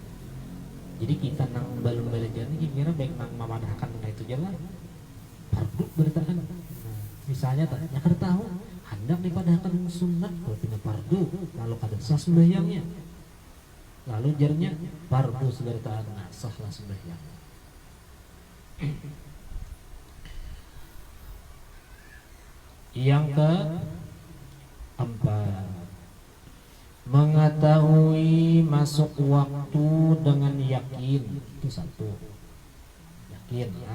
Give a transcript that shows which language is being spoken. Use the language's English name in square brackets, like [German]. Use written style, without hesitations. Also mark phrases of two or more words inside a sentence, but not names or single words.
[Banjar] Jadi kita nang belum belajar ini kira baik nang memadahkan itu jalan fardu bertahan. Nah, misalnya tanya kada tahu hendak dipadahkan sunat kalau pindah fardu lalu kada sah sembahyangnya. Lalu jarnya fardu bertahan, nah sahlah sembahyang. Yang keempat, masuk waktu dengan yakin, itu satu, yakin ya.